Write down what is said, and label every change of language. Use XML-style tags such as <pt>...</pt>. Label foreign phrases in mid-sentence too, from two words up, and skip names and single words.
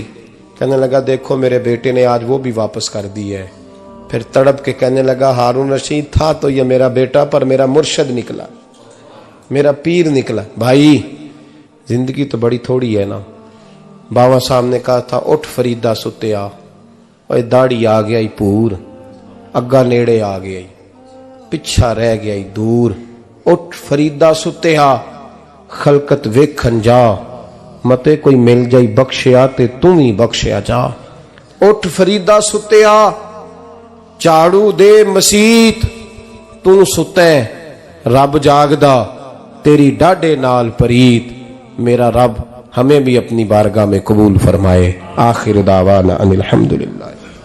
<ur>کہنے لگا دیکھو میرے بیٹے نے آج وہ بھی واپس کر دی ہے. پھر تڑپ کے کہنے لگا ہارون رشید تھا تو یہ میرا بیٹا, پر میرا مرشد نکلا, میرا پیر نکلا. بھائی زندگی تو بڑی تھوڑی ہے نا. بابا صاحب نے کہا تھا</ur> <pa>اٹھ فریدا ستیا, اور داڑھی آ گیا پور, اگا نیڑے آ گیا, پچھا رہ گیا دور. اٹھ فریدا ستیا خلقت ویکھن جا, متے کوئی مل جائی بخشیا تے تم ہی بخشیا جا. اٹھ فریدا ستیا چاڑو دے مسیت, تو ستیں رب جاگدا تیری ڈاڈے نال پریت.</pa> <ur>میرا رب ہمیں بھی اپنی بارگاہ میں قبول فرمائے.</ur> <ar>آخر دعوانا ان الحمدللہ.</ar>